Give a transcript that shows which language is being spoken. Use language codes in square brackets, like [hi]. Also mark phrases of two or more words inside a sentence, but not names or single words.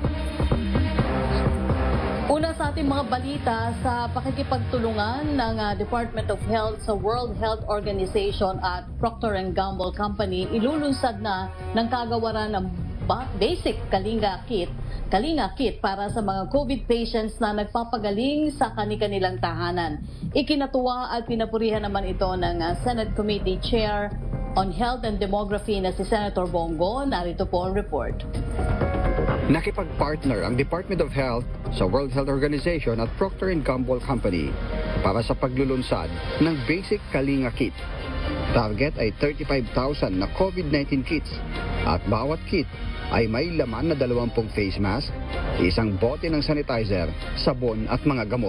[tl] Una sa ating mga balita, sa pakikipagtulungan ng Department of Health sa World Health Organization at Procter & Gamble Company, ilulunsad na ng kagawaran ng basic Kalinga Kit para sa mga COVID patients na nagpapagaling sa kanilang tahanan. Ikinatuwa at pinapurihan naman ito ng Senate Committee Chair on Health and Demography na si Senator Bongo. Narito po ang report. Nakipag-partner ang Department of Health sa World Health Organization at Procter & Gamble Company para sa paglulunsad ng Basic Kalinga Kit. Target ay 35,000 na COVID-19 kits at bawat kit ay may laman na 20 [en] face mask, [tl] isang bote ng sanitizer, sabon at mga gamot.